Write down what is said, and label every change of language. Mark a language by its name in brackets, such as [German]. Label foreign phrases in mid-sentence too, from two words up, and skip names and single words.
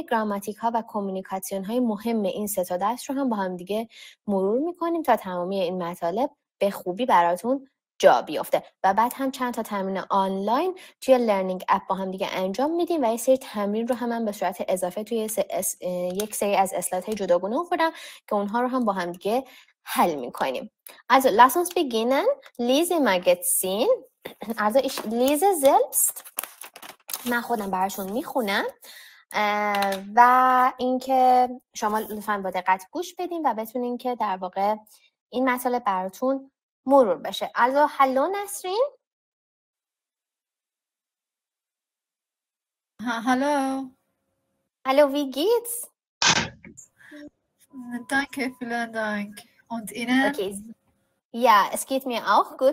[Persian] گراماتیک ها و کمیونیکاسیون های مهم این سه تا درس رو هم با هم دیگه مرور میکنیم تا تمامی این مطالب به خوبی براتون جا بیفته و بعد هم چند تا تمرین آنلاین توی [English] learning app [Persian] با هم دیگه انجام میدیم و یه سری تمرین رو هم به صورت اضافه توی یک سری از اسلایدهای جداگونه آوردم که اونها رو هم با هم دیگه حل میکنیم. [German] Also lass uns beginnen. Lesemagazin. Also ich lese selbst. [Persian] من خودم براتون میخونم و اینکه شما لطفاً با دقت گوش بدین و بتونین که در واقع این مطالب براتون مرور بشه. [German] Also hallo Nasrin. Hallo. Hallo, wie geht's? Danke, vielen Dank. Und Ihnen? Okay. Ja, es geht mir auch gut.